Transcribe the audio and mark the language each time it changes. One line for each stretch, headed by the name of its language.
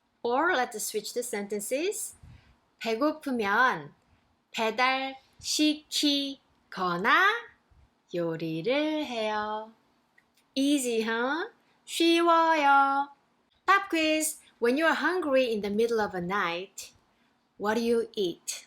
English: Or let's switch the sentences.
Korean: 배고프면 배달시키거나 요리를 해요.
English: Easy, huh?
Korean: 쉬워요.
English: Pop quiz. When you are hungry in the middle of a night, what do you eat?